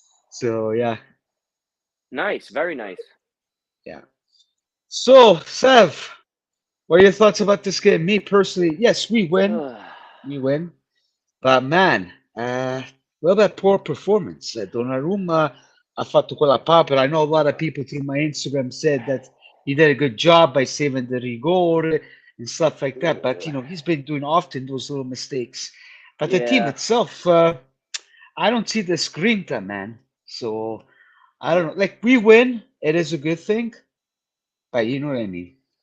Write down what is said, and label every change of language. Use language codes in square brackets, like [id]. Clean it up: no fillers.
[en] So yeah, nice, very nice. yeah. So Sev, what are your thoughts about this game? Me personally, yes, we win, but man, well, that poor performance. [it] Donnarumma ha fatto quella papera. [en] I know a lot of people through my Instagram said that he did a good job by saving the rigore and stuff like that, but he's been doing often those little mistakes. But the team Yeah, itself, I don't see the grinta, man. So I don't know. Like we win, it is a good thing, but you know what I mean.